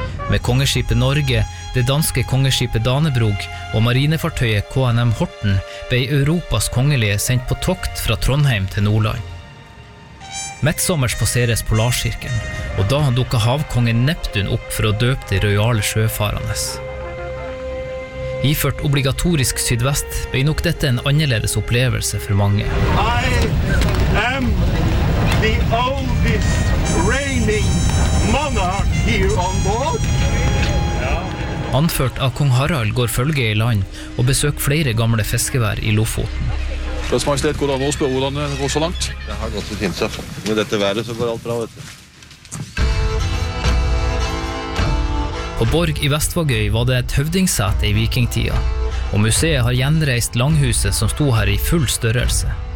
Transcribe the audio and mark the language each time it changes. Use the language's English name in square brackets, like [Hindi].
[Norwegian] Med kongeskipet Norge, det danske kongeskipet Danebrog og marinefartøyet KNM Horten ble Europas kongelige sendt på tokt fra Trondheim til Nordland. Midtsommers passeres Polarsirkelen, og da dukket havkongen Neptun opp for å døpe de royale sjøfarerne. Iført obligatorisk sydvest ble nok dette en annerledes opplevelse for mange. [English] I am the oldest reigning monarch here on board. [Norwegian] Anført av kong Harald går følge I land og besøker flere gamle fiskevær I Lofoten. Deres Majestet, hvordan går det? Hvordan går det så langt? Det har gått til hinsa. Med dette været så går alt bra, vet du. På Borg I Vestvågøy var det et høvdingssete I vikingtida, og museet har gjenreist langhuset som sto her I full størrelse.